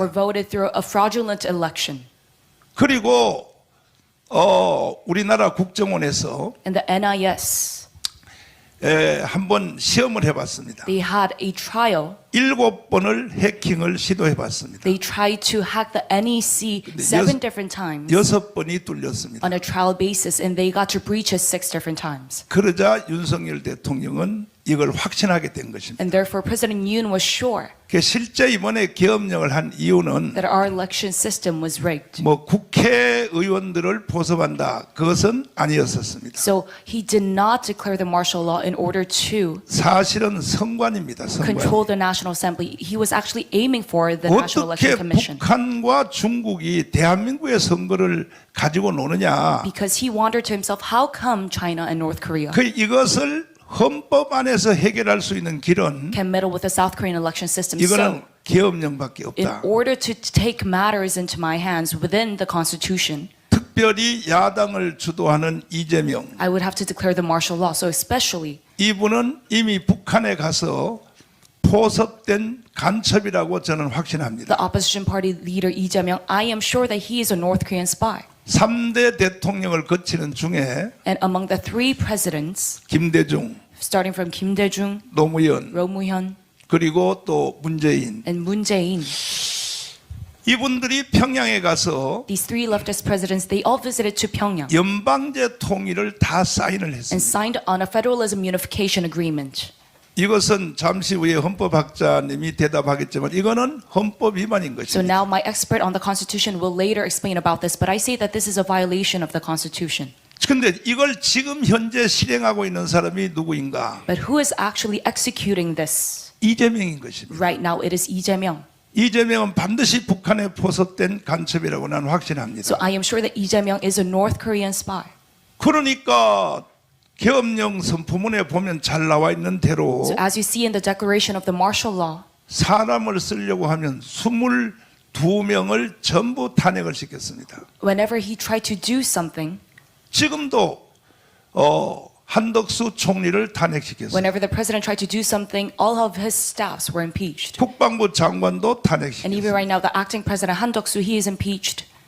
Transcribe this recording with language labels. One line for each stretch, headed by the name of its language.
English: were voted through a fraudulent election.
Korean: 그리고 우리나라 국정원에서
English: And the NIS,
Korean: 한번 시험을 해봤습니다.
English: they had a trial.
Korean: 7번을 해킹을 시도해봤습니다.
English: They tried to hack the NEC 7 different times
Korean: 6번이 뚫렸습니다.
English: on a trial basis, and they got to breach it 6 different times.
Korean: 그러자 윤석열 대통령은 이걸 확신하게 된 것입니다.
English: And therefore, President Yoon was sure
Korean: 그 실제 이번에 계엄령을 한 이유는
English: that our election system was rigged.
Korean: 뭐 국회의원들을 포섭한다 그것은 아니었었습니다.
English: So he did not declare the martial law in order to
Korean: 사실은 선관입니다.
English: control
Korean: 선관.
English: the National Assembly. He was actually aiming for the National
Korean: 어떻게
English: Election Commission
Korean: 북한과 중국이 대한민국의 선거를 가지고 노느냐?
English: because he wondered to himself, how come China and North Korea
Korean: 그 이것을 헌법 안에서 해결할 수 있는 길은
English: can meddle with the South Korean election system?
Korean: 이거는
English: So,
Korean: 계엄령밖에
English: in
Korean: 없다.
English: order to take matters into my hands within the Constitution,
Korean: 특별히 야당을 주도하는 이재명
English: I would have to declare the martial law. So especially,
Korean: 이분은 이미 북한에 가서 포섭된 간첩이라고 저는 확신합니다.
English: the opposition party leader Lee Jae-myung, I am sure that he is a North Korean spy.
Korean: 3대 대통령을 거치는 중에
English: And among the 3 presidents,
Korean: 김대중,
English: starting from Kim Dae-jung,
Korean: 노무현
English: Roh Moo-hyun,
Korean: 그리고 또 문재인
English: and Moon Jae-in,
Korean: 이분들이 평양에 가서
English: these 3 leftist presidents, they all visited to Pyongyang
Korean: 연방제 통일을 다 사인을
English: and
Korean: 했습니다.
English: signed on a federalism unification agreement.
Korean: 이것은 잠시 후에 헌법학자님이 대답하겠지만 이거는 헌법 위반인
English: So
Korean: 것입니다.
English: now my expert on the Constitution will later explain about this, but I say that this is a violation of the Constitution.
Korean: 그런데 이걸 지금 현재 실행하고 있는 사람이 누구인가?
English: But who is actually executing this?
Korean: 이재명인 것입니다.
English: Right now, it is Lee Jae-myung.
Korean: 이재명은 반드시 북한에 포섭된 간첩이라고 나는 확신합니다.
English: So I am sure that Lee Jae-myung is a North Korean spy.
Korean: 그러니까 계엄령 선포문에 보면 잘 나와 있는 대로
English: So as you see in the declaration of the martial law,
Korean: 사람을 쓰려고 하면 22명을 전부 탄핵을 시켰습니다.
English: whenever he tried to do something,
Korean: 지금도 한덕수 총리를 탄핵시켰어요.
English: whenever the president tried to do something, all of his staffs were impeached.
Korean: 국방부 장관도
English: And even
Korean: 탄핵시켰어요.
English: right now, the acting president Han Duck-soo, he is impeached.